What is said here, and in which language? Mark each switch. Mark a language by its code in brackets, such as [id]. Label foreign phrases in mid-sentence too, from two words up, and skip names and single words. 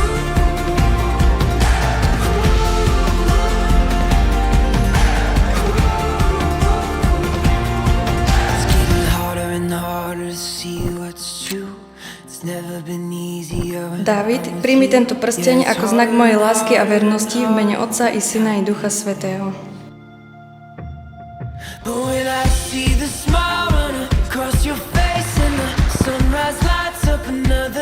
[sk] Dávid, príjmi tento prsteň ako znak mojej lásky a vernosti v mene Otca i Syna i Ducha Svätého. [en] But when I see the smile run across your face and the sunrise lights up another